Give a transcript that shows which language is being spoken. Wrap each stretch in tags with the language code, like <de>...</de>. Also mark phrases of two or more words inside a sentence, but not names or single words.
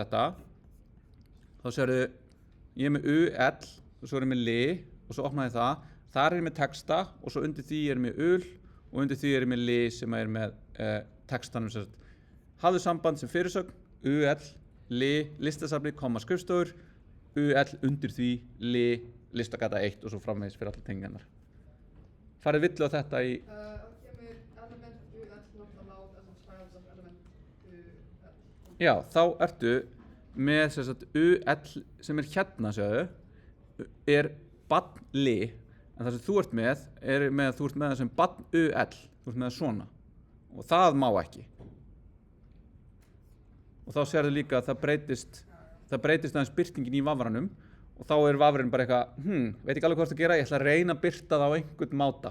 <is>þetta, þá sérðu, ég er með UL og svo er ég með li og svo opnaði það, þar er ég með texta og svo undir því er ég með ul og undir því er ég með li sem er með textanum sem sagt, hafðu samband sem fyrirsögn, UL, li, listasafni, skrifstofur, UL undir því, li, listagata 1 og svo framvegis fyrir allar tengingarnar. Farið villu á þetta í... Það kemur</is> <en>element UL not allowed as a child of element UL.</en> <is>Já, þá ertu með sem sagt, UL sem er hérna, sjáðu, er barn li, en það sem þú ert með, þú ert með það sem barn UL, þú ert með það svona. Og það má ekki. Og þá sérðu líka að það breytist aðeins birtingin í vafranum og þá er vafrinn bara eitthvað, veit ekki alveg hvað það gera, ég ætla að reyna að birta það á einhvern máta.</is>